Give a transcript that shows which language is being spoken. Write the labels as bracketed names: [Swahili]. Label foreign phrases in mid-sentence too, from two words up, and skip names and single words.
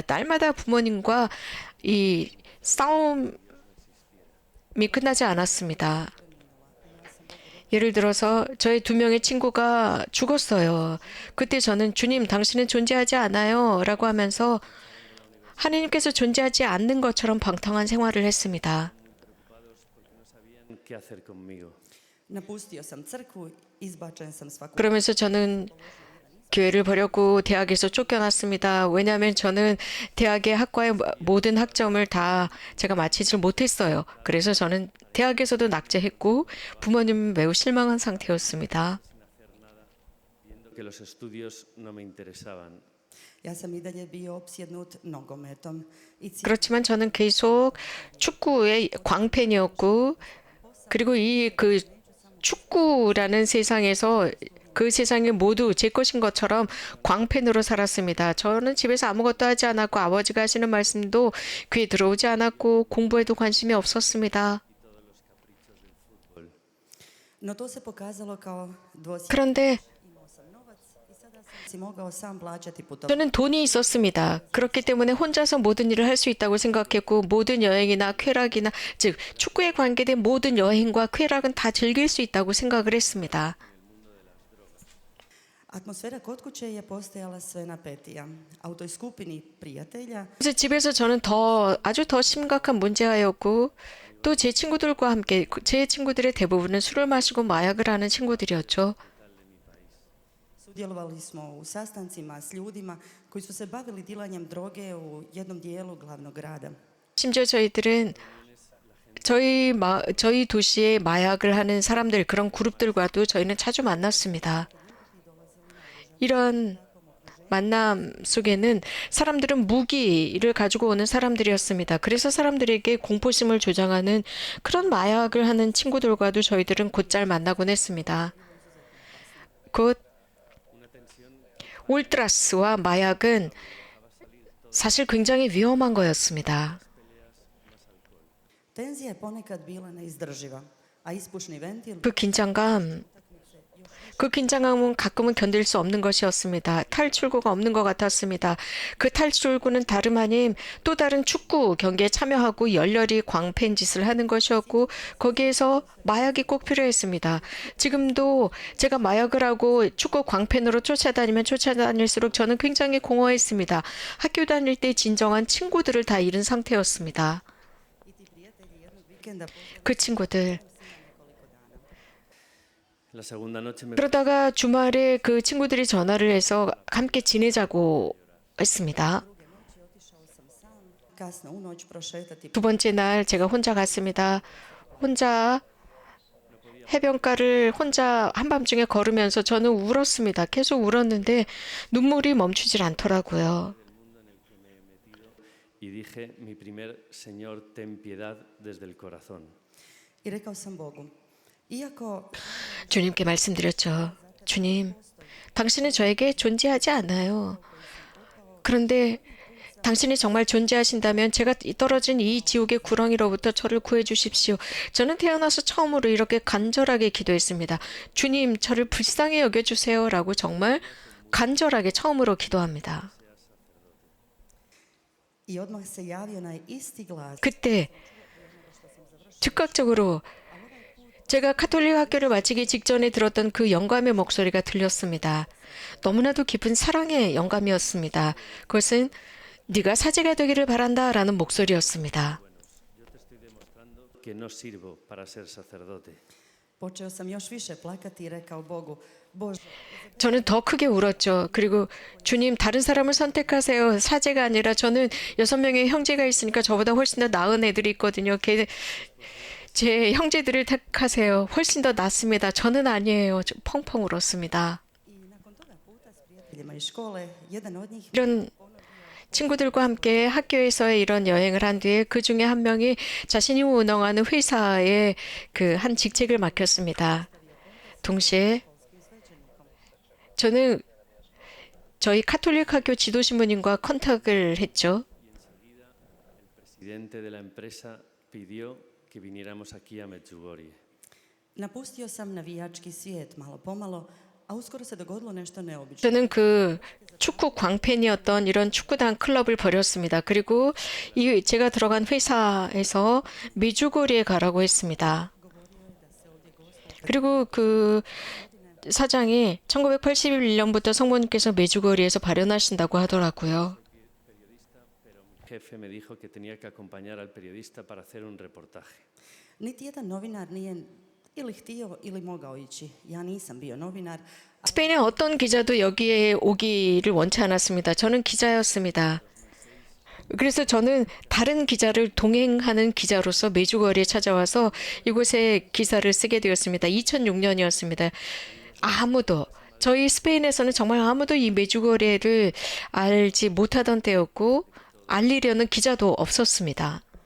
[Korean] 날마다 부모님과 이 싸움이 끝나지 않았습니다. 예를 들어서 저의 2명의 친구가 죽었어요. 그때 저는 주님, 당신은 존재하지 않아요 라고 하면서 하나님께서 존재하지 않는 것처럼 방탕한 생활을 했습니다. [Spanish] ¿qué hacer conmigo? [Croatian] Napustio sam crkvu, izbačen sam s fakulteta. [Korean] 그러면서 저는 교회를 버렸고 대학에서 쫓겨났습니다. 왜냐하면 저는 대학의 학과의 모든 학점을 다 제가 마치질 못했어요. 그래서 저는 대학에서도 낙제했고 부모님은 매우 실망한 상태였습니다. [Spanish] Viendo que los estudios no me interesaban. [Croatian] Ja sam i dalje bio opsjednut nogometom i [Korean] 그렇지만 저는 계속 축구의 광팬이었고 그리고 이 그 축구라는 세상에서 그 세상이 모두 제 것인 것처럼 광팬으로 살았습니다. 저는 집에서 아무것도 하지 않았고 아버지가 하시는 말씀도 귀에 들어오지 않았고 공부에도 관심이 없었습니다. [Croatian] no to se pokazalo kao dvosječnost. [Korean] 그런데 [Croatian] Imao sam novac i sada sam si mogao sam plaćati putovanje. [Korean] 저는 돈이 있었습니다. 그렇기 때문에 혼자서 모든 일을 할 수 있다고 생각했고 모든 여행이나 쾌락이나 즉 축구에 관계된 모든 여행과 쾌락은 다 즐길 수 있다고 생각을 했습니다. [Croatian] Atmosfera kod kuće je postajala sve napetija, a u toj skupini prijatelja [Korean] 그래서 집에서 저는 아주 더 심각한 문제하였고 또 제 친구들과 함께 제 친구들의 대부분은 술을 마시고 마약을 하는 친구들이었죠. [Croatian] sudjelovali smo u sastancima s ljudima koji su se bavili dilanjem droge u jednom dijelu glavnog grada. [Korean] 심지어 저희들은 저희 도시에 마약을 하는 사람들 그런 그룹들과도 저희는 자주 만났습니다. 이런 만남 속에는 사람들은 무기를 가지고 오는 사람들이었습니다. 그래서 사람들에게 공포심을 조장하는 그런 마약을 하는 친구들과도 저희들은 곧잘 만나곤 했습니다. 곧 울트라스와 마약은 사실 굉장히 위험한 거였습니다. [Croatian] Tenzija je ponekad bila neizdrživa, a ispušni ventil [Korean] 그 긴장감은 가끔은 견딜 수 없는 것이었습니다. 탈출구가 없는 것 같았습니다. 그 탈출구는 다름 아닌 또 다른 축구 경기에 참여하고 열렬히 광팬 짓을 하는 것이었고 거기에서 마약이 꼭 필요했습니다. 지금도 제가 마약을 하고 축구 광팬으로 쫓아다니면 쫓아다닐수록 저는 굉장히 공허했습니다. 학교 다닐 때 진정한 친구들을 다 잃은 상태였습니다. [Croatian] i ti prijatelji jednog vikenda [Korean] 그 친구들. [Spanish] La segunda noche me [Korean] 그러다가 주말에 그 친구들이 전화를 해서 함께 지내자고 했습니다. [Croatian] kasno u noć prošetati [Korean] 두 번째 날 제가 혼자 갔습니다. 혼자 해변가를 혼자 한밤중에 걸으면서 저는 울었습니다. 계속 울었는데 눈물이 멈추질 않더라고요. [Spanish] y dije mi primer Señor ten piedad desde el corazón. [Croatian] i rekao sam Bogu, iako [Korean] 주님께 말씀드렸죠. 주님, 당신은 저에게 존재하지 않아요. 그런데 당신이 정말 존재하신다면 제가 떨어진 이 지옥의 구렁이로부터 저를 구해 주십시오. 저는 태어나서 처음으로 이렇게 간절하게 기도했습니다. 주님, 저를 불쌍히 여겨주세요. 라고 정말 간절하게 처음으로 기도합니다. [Croatian] i odmah se javio na isti glas. [Korean] 그때 즉각적으로 제가 카톨릭 학교를 마치기 직전에 들었던 그 영감의 목소리가 들렸습니다. 너무나도 깊은 사랑의 영감이었습니다. 그것은 네가 사제가 되기를 바란다라는 목소리였습니다. [Spanish] Que no sirvo para ser sacerdote. [Croatian] Počeo sam još više plakati i rekao Bogu, Bože, [Korean] 저는 더 크게 울었죠. 그리고 주님 다른 사람을 선택하세요. 사제가 아니라 저는 6명의 형제가 있으니까 저보다 훨씬 더 나은 애들이 있거든요. 제 형제들을 택하세요. 훨씬 더 낫습니다. 저는 아니에요. 좀 펑펑 울었습니다. [Croatian] i nakon toga puta s prijateljima iz škole, jedan od njih [Korean] 이런 친구들과 함께 학교에서의 이런 여행을 한 뒤에 그 중에 한 명이 자신이 운영하는 회사에 그 한 직책을 맡겼습니다. 동시에 저는 저희 카톨릭 학교 지도신부님과 컨택을 했죠. [Spanish] El presidente de la empresa pidió que viniéramos aquí a Medjugorje. [Croatian] napustio sam navijački svijet malo pomalo, a uskoro se dogodilo nešto neobično. [Korean] 저는 그 축구 광팬이었던 이런 축구단 클럽을 버렸습니다. 그리고 제가 들어간 회사에서 메주고리에 가라고 했습니다. 그리고 그 사장이 1981년부터 성모님께서 메주고리에서 발현하신다고 하더라고요. [Spanish] El jefe me dijo que tenía que acompañar al periodista para hacer un reportaje. [Croatian] Niti jedan novinar nije ili htio ili mogao ići. Ja nisam bio novinar. [Korean] 스페인의 어떤 기자도 여기에 오기를 원치 않았습니다. 저는 기자였습니다. 그래서 저는 다른 기자를 동행하는 기자로서 메주거리에 찾아와서 이곳에 기사를 쓰게 되었습니다. 2006년이었습니다. 아무도 저희 스페인에서는 정말 아무도 이 메주거리를 알지 못하던 때였고 알리려는 기자도 없었습니다.